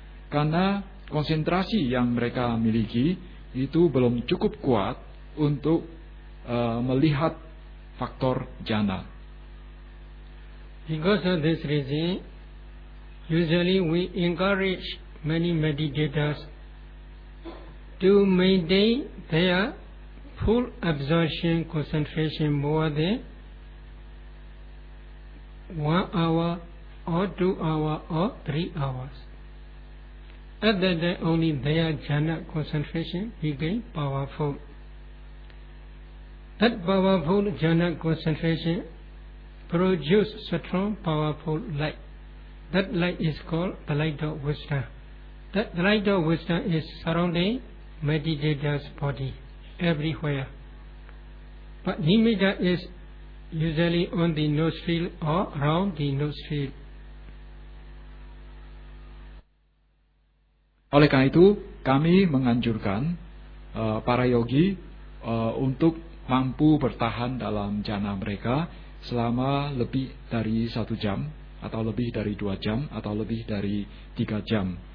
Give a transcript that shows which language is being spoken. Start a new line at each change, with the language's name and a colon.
Indonesian: Karena konsentrasi yang mereka miliki itu belum cukup kuat untuk melihat faktor jhana.
English: Because of this reason, usually we encourage many meditators to maintain their full absorption concentration more than 1 hour or 2 hours or 3 hours. At that time, only their jhana concentration became powerful. That powerful jhana concentration produce strong, powerful light. That light is called the light of wisdom. That light of wisdom is surrounding meditator's body everywhere. But nimitta is usually on the nostril or around the nostril.
Indonesian: Oleh karena itu, kami menganjurkan para yogi untuk mampu bertahan dalam jhana mereka selama lebih dari 1 jam, atau lebih dari 2 jam, atau lebih dari 3 jam.